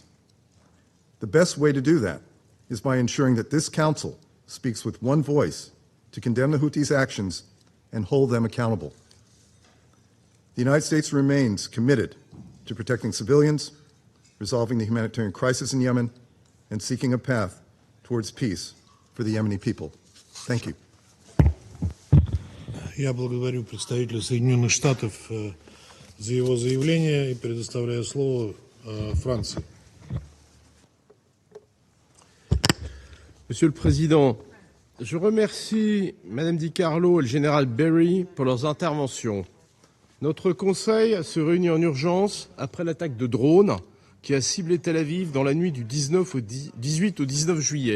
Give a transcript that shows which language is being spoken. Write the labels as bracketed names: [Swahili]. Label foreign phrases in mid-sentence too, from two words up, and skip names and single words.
[English] The best way to do that is by ensuring that this Council speaks with one voice to condemn the Houthis' actions and hold them accountable. The United States remains committed to protecting civilians, resolving the humanitarian crisis in Yemen, and seeking a path towards peace for the Yemeni people. Thank you. [Russian] Я благодарю представителя Соединенных Штатов за его заявление и предоставляю слово Франции. [French] Monsieur le Président, je remercie Mme Di Carlo et le général Berry pour leurs interventions. Notre Conseil se réunit en urgence après l'attaque de drones qui a ciblé Tel Aviv dans la nuit du 18 au 19 juillet.